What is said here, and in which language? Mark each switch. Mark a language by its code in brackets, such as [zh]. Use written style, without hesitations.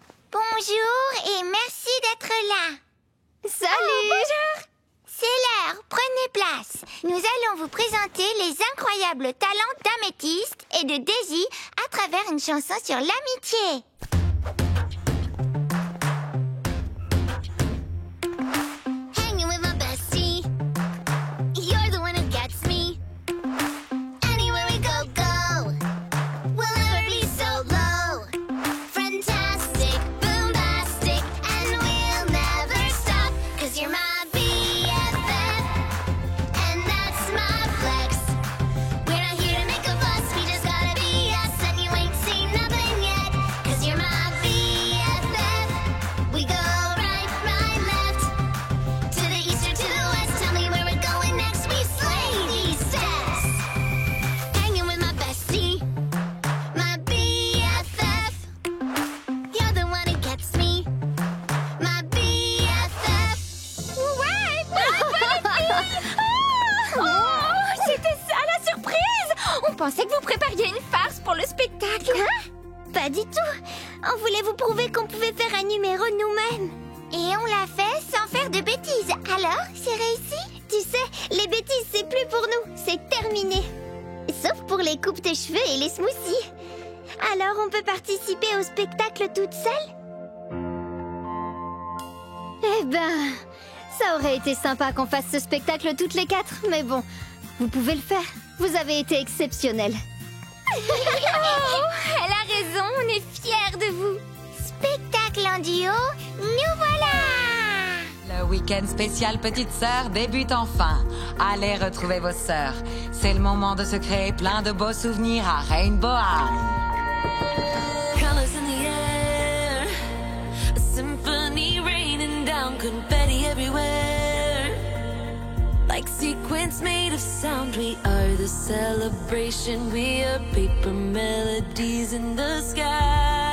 [fr] Bonjour et merci d'être là. Salut! C'est l'heure Alors, prenez place. Nous allons vous présenter les incroyables talents d'Améthyste et de Daisy à travers une chanson sur l'amitié. [en] Hanging with my bestie, you're the one who gets me. Anywhere we go, go, we'll never be so low. Fantastic, bombastic, and we'll never stop. 'Cause you're my BFF, and that's my flex. We're not here to make a fuss, we just gotta be us, and you ain't seen nothing yet. 'Cause you're my BFF. We go right, left, to the east or to the west. Tell me where we're going next, we slay these steps. Hanging with my bestie, my BFF. You're the one who gets me, my BFF. [fr] Ouais, c'était ça la surprise! On pensait que vous prépariez une farce pour le spectacle. Pas du tout. On voulait vous prouver qu'on pouvait faire un numéro nous-mêmes. Et on l'a fait sans faire de bêtises. Alors, c'est réussi? Tu sais, les bêtises, c'est plus pour nous. C'est terminé. Sauf pour les coupes de cheveux et les smoothies. Alors, on peut participer au spectacle toute seule? Eh ben, ça aurait été sympa qu'on fasse ce spectacle toutes les quatre. Mais bon, vous pouvez le faire. Vous avez été exceptionnels. Oh, elle a raison, on est fiers de vous. Spectacle en duo, nous voilà! Le week-end spécial Petite Sœur débute enfin. Allez retrouver vos sœurs. C'est le moment de se créer plein de beaux souvenirs à Rainbow High. [en] Colors in the air, a symphony raining down, confetti everywhere. Like sequins made of sound, we are the celebration. We are paper melodies in the sky.